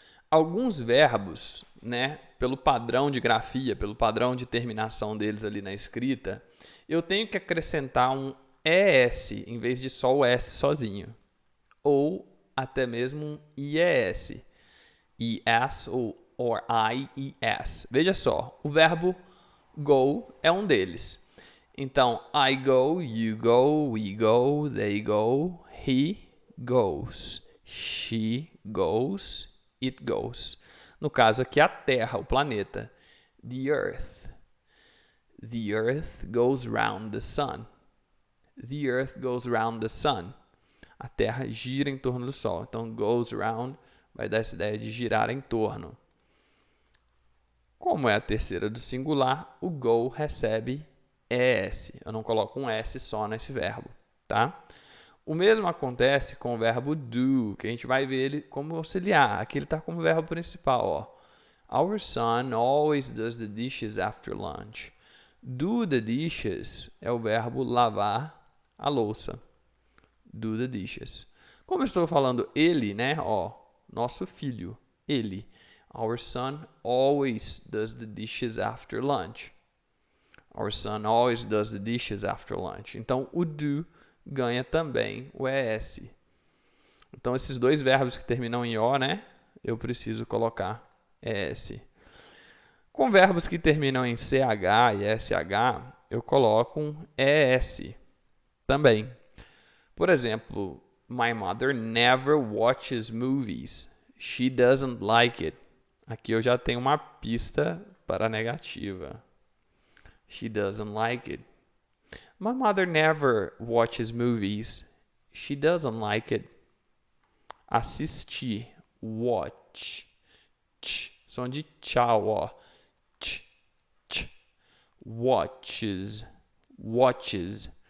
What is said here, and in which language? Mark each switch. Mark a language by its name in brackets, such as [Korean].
[Portuguese] Alguns verbos, né, pelo padrão de grafia, pelo padrão de terminação deles ali na escrita, eu tenho que acrescentar um ES em vez de só o S sozinho. Ou até mesmo um IES. ES ou IES. Veja só, o verbo go é um deles. [English] Então, I go, you go, we go, they go, he goes, she goes, it goes. [Portuguese] No caso aqui, a Terra, o planeta. [English] The Earth. The Earth goes round the sun. The Earth goes round the sun. [Portuguese] A Terra gira em torno do Sol. Então, [English] goes round [Portuguese] vai dar essa ideia de girar em torno. Como é a terceira do singular, o go recebe ES. Eu não coloco um S só nesse verbo, tá? O mesmo acontece com o verbo do, que a gente vai ver ele como auxiliar. Aqui ele está como verbo principal, ó. [English] Our son always does the dishes after lunch. [Portuguese] Do the dishes é o verbo lavar a louça. [English] Do the dishes. [Portuguese] Como eu estou falando ele, né? Ó, nosso filho, ele. [English] Our son always does the dishes after lunch. Our son always does the dishes after lunch. [Portuguese] Então, o do ganha também o ES. Então, esses dois verbos que terminam em O, né? Eu preciso colocar ES. Com verbos que terminam em CH e SH, eu coloco um ES também. Por exemplo, [English] my mother never watches movies. She doesn't like it. [Portuguese] Aqui eu já tenho uma pista para a negativa. [English] She doesn't like it. My mother never watches movies. She doesn't like it. Assistir. [Portuguese] Watch. Ch. Som de tchau, ó. Ch. Ch. [English] Watches. Watches.